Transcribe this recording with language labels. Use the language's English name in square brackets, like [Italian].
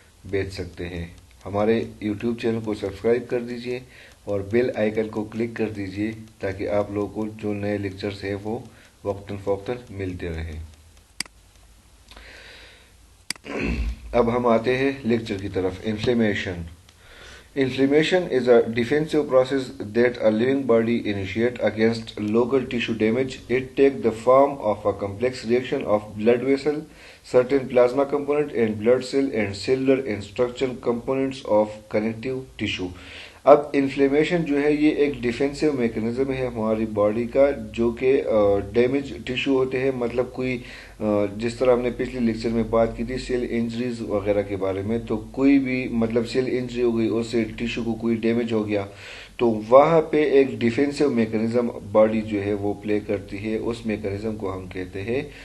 [Urdu] بھیج سکتے ہیں۔ ہمارے یوٹیوب چینل کو سبسکرائب کر دیجئے اور بیل آئیکن کو کلک کر دیجئے تاکہ آپ لوگوں کو جو نئے لیکچرز ہیں وہ وقتاً فوقتاً ملتے رہیں۔ اب ہم آتے ہیں لیکچر کی طرف۔ [English] Inflammation is a defensive process that a living body initiates against local tissue damage. It takes the form of a complex reaction of blood vessel, certain plasma component and blood cell and cellular and structural components of connective tissue. [Urdu] اب inflammation جو ہے یہ ایک defensive mechanism ہے ہماری body کا، جو کہ ڈیمیج ٹیشو ہوتے ہیں، مطلب کوئی جس طرح ہم نے پچھلے لیکچر میں بات کی تھی سیل انجریز وغیرہ کے بارے میں، تو کوئی بھی مطلب سیل انجری ہو گئی، اس سے ٹیشو کو کوئی ڈیمیج ہو گیا تو وہاں پہ ایک ڈیفینسو میکنزم باڈی جو ہے وہ پلے کرتی ہے، اس میکنزم کو ہم کہتے ہیں